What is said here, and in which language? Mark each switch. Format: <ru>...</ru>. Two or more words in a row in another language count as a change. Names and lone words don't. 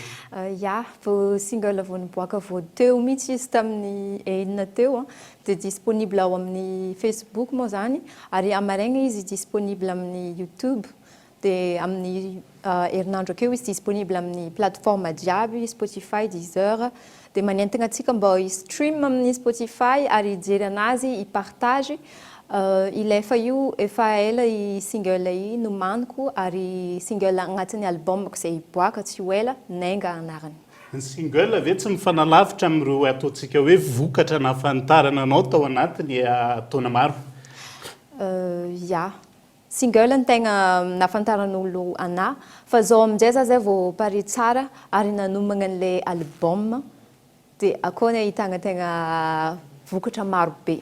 <mg>Ya, vao single vao niboaka vao teo mihitsy izy tamin'ny enina teo dia disponible ao amin'ny Facebook moa zany ary amaraigna izy disponible amin'ny YouTube dia amin'ny herinandro akeo izy disponible amin'ny plateforme jiaby Spotify, Deezer dia manentana antsika mba i-stream amin'ny Spotify ary hijery anazy i-partage. Ilefa io efa ela i single i nomaniko ary single agnatin'ny album izay hiboaka tsy ho ela Nenga anarany. Ny single ve tsy mifanalavitra amin'ireo ataontsika hoe vokatra nahafantarana anao tao anatiny taona maro? Ya. Single ny tegna nahafantaran'olo ana fa zao amin'izay zay vao pare tsara ary nanomagna an'ilay album dia akao ny ahitana tegna vokatra maro be.</mg>